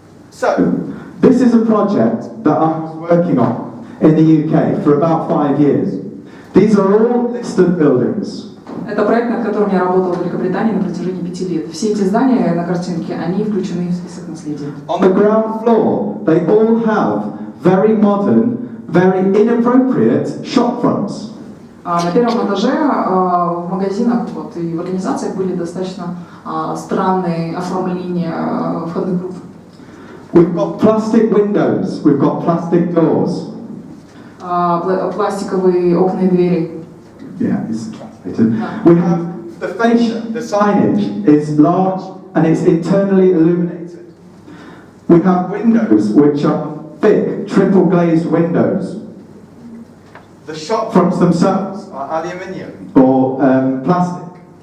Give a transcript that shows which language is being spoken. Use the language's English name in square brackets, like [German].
[English] So, this is a project that I was working on in the UK for about 5 years. These are all listed buildings. [Russian] Это проект, над которым я работала в Великобритании на протяжении 5 лет. Все эти здания на картинке, они включены в список наследия. [English] On the ground floor, they all have very modern, very inappropriate shop fronts. [Russian] На первом этаже в магазинах и в организациях были достаточно странные оформления входных групп. [English] We've got plastic windows, we've got plastic doors. [Russian] Пластиковые окна и двери. [English] Yeah, it's translated. We have the fascia, the signage is large and it's internally illuminated. We have windows which are thick, triple glazed windows. The shop fronts themselves are aluminium or plastic.